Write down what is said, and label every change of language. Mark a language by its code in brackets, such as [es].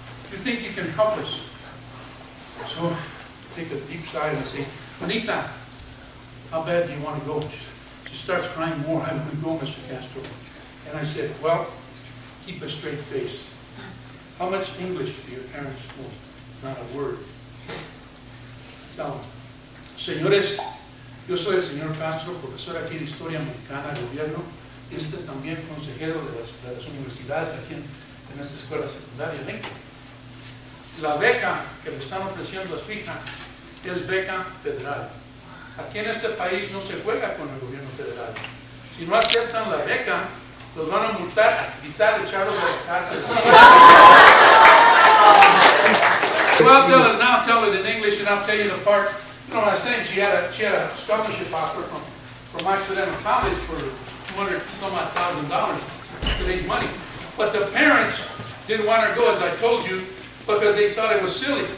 [en] You think you can help us? So take a deep sigh and say, Anita, how bad do you want to go? She starts crying more. I want to go, Mr. Castro. And I said, well, keep a straight face. How much English do your parents know? Not a word. [es] So, señores, yo soy el señor Castro, profesor aquí de Historia Americana, Gobierno, y también consejero de las universidades aquí en esta escuela secundaria. La beca que le están ofreciendo a su hija es beca federal. Aquí en este país no se juega con el gobierno federal. Si no aceptan la beca, los van a multar, hasta quizás echarlos a la cárcel. [en] Well, I'll tell it in English, and I'll tell you the part. You know what I was saying? She had a scholarship offer from Occidental College for $200,000 today's money. But the parents didn't want her to go, as I told you, because they thought it was silly.